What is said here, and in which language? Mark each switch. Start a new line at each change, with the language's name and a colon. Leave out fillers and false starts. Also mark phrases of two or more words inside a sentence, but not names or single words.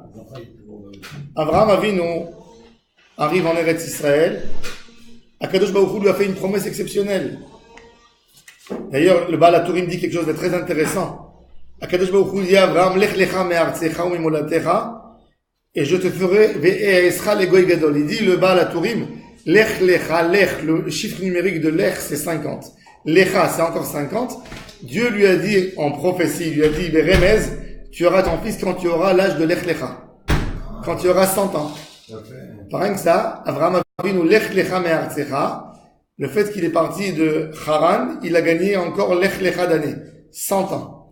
French: Avraham Avinu arrive en Eretz Israël. Akadosh Baruch Hu lui a fait une promesse exceptionnelle. D'ailleurs, le Baal HaTurim dit quelque chose de très intéressant. Akadosh Baruch Hu dit à Avraham,
Hebrew: לך לך מארצך וממולדתך,
French: et je te ferai
Hebrew: ואעשך לגוי גדול.
French: Il dit le Baal HaTurim,
Hebrew: לך לך,
French: Lech, le chiffre numérique de Lech c'est 50. Lecha c'est encore 50. Dieu lui a dit en prophétie, il lui a dit Remez, tu auras ton fils quand tu auras l'âge de
Hebrew: לך לך,
French: quand tu auras 100 ans. Par rien que ça,
Hebrew: אברהם אבינו לך לך מארצך,
French: le fait qu'il est parti de Haran, il a gagné encore
Hebrew: לך לך
French: d'années, 100 ans.